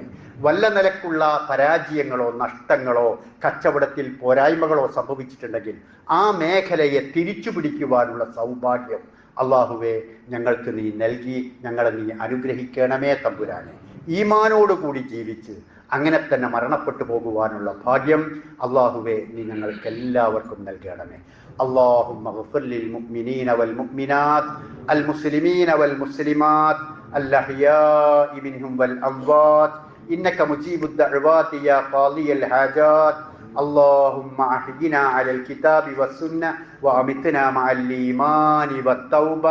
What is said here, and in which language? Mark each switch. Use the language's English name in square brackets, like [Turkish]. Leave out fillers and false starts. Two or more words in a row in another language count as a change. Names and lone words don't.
[Malayalam] വല്ല നിലക്കുള്ള പരാജയങ്ങളോ നഷ്ടങ്ങളോ കച്ചവടത്തിൽ പോരായ്മകളോ സംഭവിച്ചിട്ടുണ്ടെങ്കിൽ ആ മേഖലയെ തിരിച്ചു പിടിക്കുവാനുള്ള സൗഭാഗ്യം അള്ളാഹുവേ ഞങ്ങൾക്ക് നീ നൽകി ഞങ്ങളെ നീ അനുഗ്രഹിക്കണമേ തമ്പുരാനെ. ഈമാനോടുകൂടി ജീവിച്ച് അങ്ങനെ തന്നെ മരണപ്പെട്ടു പോകുവാനുള്ള ഭാഗ്യം അള്ളാഹുവേ നീ ഞങ്ങൾക്ക് എല്ലാവർക്കും നൽകണമേ. [Arabic] اللهم اغفر للمؤمنين والمؤمنات المسلمين والمسلمات الأحياء منهم والأموات إنك مجيب الدعوات يا قاضي الحاجات. اللهم أحينا على الكتاب والسنة وأمتنا مع الإيمان والتوبة.